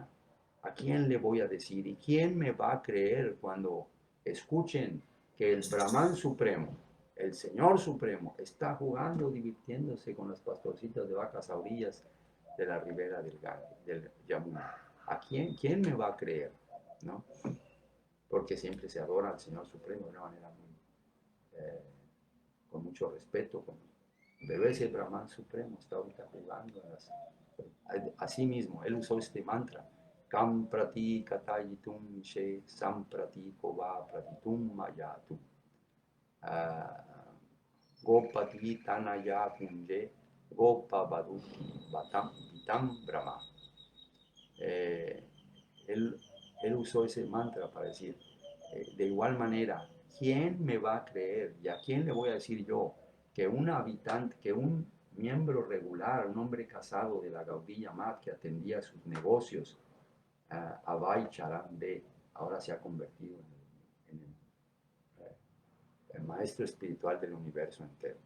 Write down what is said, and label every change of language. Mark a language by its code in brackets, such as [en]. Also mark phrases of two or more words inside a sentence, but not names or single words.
[es] ¿A quién le voy a decir y quién me va a creer cuando escuchen que el Brahman Supremo, el Señor Supremo, está jugando, divirtiéndose con las pastorcitas de vacas a orillas de la ribera del Yamuna? ¿A quién me va a creer? ¿No? Porque siempre se adora al Señor Supremo de una manera muy, eh, con mucho respeto, pero ese Brahman Supremo está ahorita jugando así mismo. Él usó este mantra: [sa] Kam prati katayitum she samprati kova pratitum mayatu. Gopati tanaya punje gopa baduki batam vitam brahma. [es] Eh, él, él usó ese mantra para decir, de igual manera, ¿quién me va a creer y a quién le voy a decir yo que un habitante, que un miembro regular, un hombre casado de la Gaudiya Mat que atendía sus negocios, Abhay Charan de, ahora se ha convertido el maestro espiritual del universo entero?